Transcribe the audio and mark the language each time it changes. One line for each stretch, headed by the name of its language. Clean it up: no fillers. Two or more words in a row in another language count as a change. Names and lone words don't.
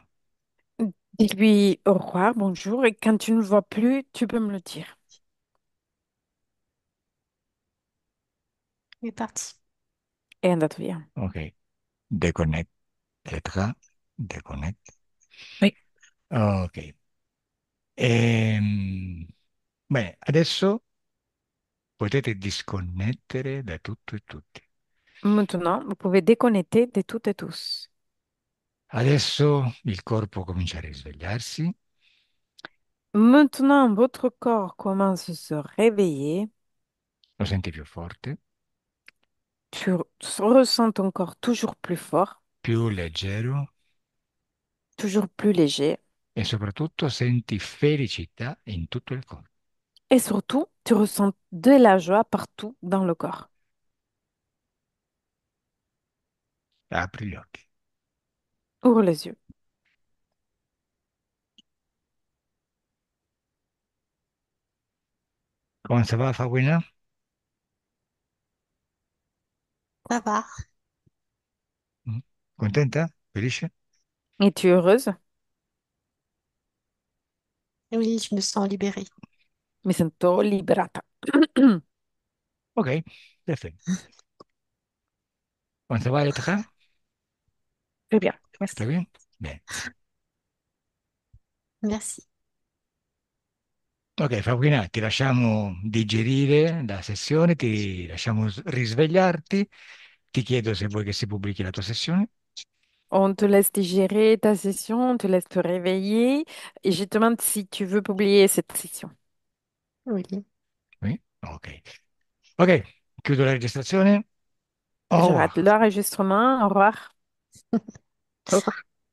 French: Dis-lui au revoir, bonjour, et quand tu ne le vois plus, tu peux me le dire. Il est parti.
Italian: È andato via.
French: Ok, deconnect. Letra, deconnect. Oui, Ok.
Italian: Bene, adesso potete disconnettere da tutto e tutti.
French: Maintenant, vous pouvez déconnecter de toutes et tous.
Italian: Adesso il corpo comincia a risvegliarsi,
French: Maintenant, votre corps commence à se réveiller.
Italian: lo senti più forte,
French: Tu ressens ton corps toujours plus fort,
Italian: più leggero
French: toujours plus léger.
Italian: e soprattutto senti felicità in tutto il corpo.
French: Et surtout, tu ressens de la joie partout dans le corps.
Italian: Apri gli occhi.
French: Ouvre les yeux. Come ça va, Fabrina? Ça va.
Italian: Mm? Contenta? Felice?
French: Es-tu heureuse? Oui, je me sens libérée.
Italian: Mi sento liberata. Ok, perfetto. Come
French: ça va,
Italian: Letra?
French: très bien. Très Merci. bien?
Italian: Bene.
French: Merci.
Italian: Ok, Fabrina, ti lasciamo digerire la sessione, ti lasciamo risvegliarti. Ti chiedo se vuoi che si pubblichi la tua sessione.
French: On te laisse digérer ta session, on te laisse te réveiller. Et je te demande si tu veux publier cette session. Oui.
Italian: Sì? Ok. Ok, chiudo la registrazione.
French: Au J'arrête revoir. l'enregistrement. Au revoir. Au revoir.